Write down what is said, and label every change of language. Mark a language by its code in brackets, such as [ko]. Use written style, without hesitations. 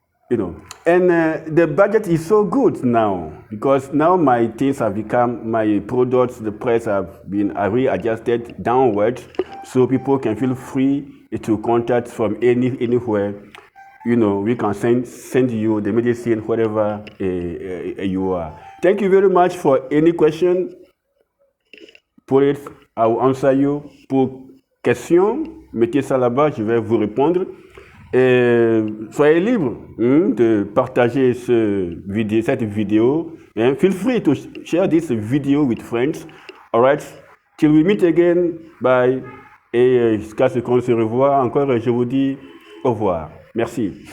[en] And the budget is so good now, because now my things have become, my products, the price have been readjusted downwards, so people can feel free to contact from anywhere. We can send you the medicine wherever you are. Thank you very much. For any question, pour it, I will answer you. [fr] Pour question, mettez ça là-bas, je vais vous répondre. Et soyez libre de partager cette vidéo. [en] Feel free to share this video with friends. All right. Till we meet again. [fr] Bye. Et jusqu'à ce qu'on se revoie encore, je vous dis au revoir. Merci.